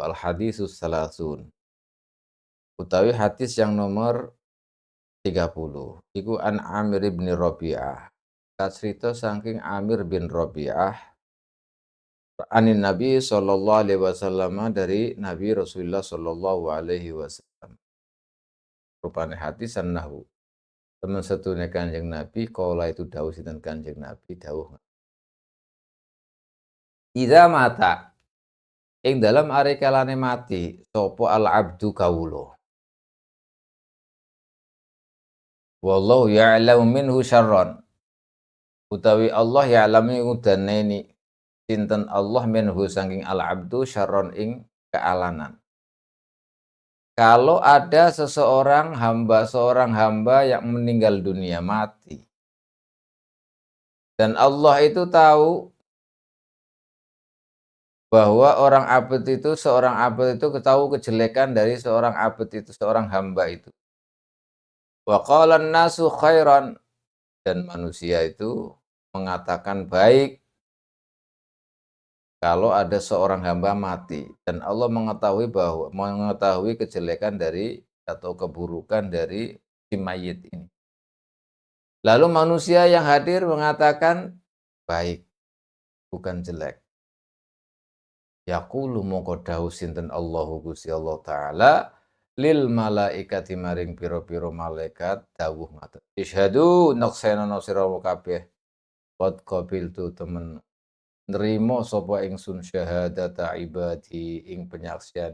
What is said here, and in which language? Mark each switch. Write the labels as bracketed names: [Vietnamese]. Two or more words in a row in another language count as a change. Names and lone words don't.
[Arabic] al-hadisus salasun. [Javanese] Utawi hadis [Indonesian] yang nomor [Javanese] 30. Iku an Amir bin Rabi'ah. Kacrita saking Amir bin Rabi'ah [Arabic] anin Nabi sallallahu alaihi wasallam [Javanese] dari Nabi Rasulullah [Arabic] sallallahu alaihi wasallam. [Javanese] Rupane hadis annahu. Temen setune Kanjeng Nabi kala itu dawuh sinten Kanjeng Nabi dawuh. Iza mata ing dalem are kalane mati sapa [Arabic] al abdu [Javanese] kawula. [Arabic] Wallahu ya'lamu minhu syarron. [Javanese] Utawi [Arabic] Allah ya'lamu [Javanese] udaneni sinten Allah minhu saking [Arabic] al abdu syarron [Javanese] ing kealanan. [Indonesian] Kalau ada seorang hamba yang meninggal dunia, mati. Dan Allah itu tahu bahwa seorang abd itu tahu kejelekan dari seorang abd itu, seorang hamba itu. [Arabic] Wa qala nasu khairan, [Indonesian] dan manusia itu mengatakan baik kalau ada seorang hamba mati dan Allah mengetahui kejelekan dari atau keburukan dari si mayit ini. Lalu manusia yang hadir mengatakan baik, bukan jelek. [Javanese] Yaqulu mongko dawuh sinten Allahu Gusti Allah taala [Arabic] lil malaikati [Javanese] maring pira-pira malaikat dawuh ngaten. Isyhadu naksena sira kabeh [Arabic] qad qabiltu [Javanese] temen nerima sapa ingsun [Arabic] syahadata ibadi [Javanese] ing penyaksiane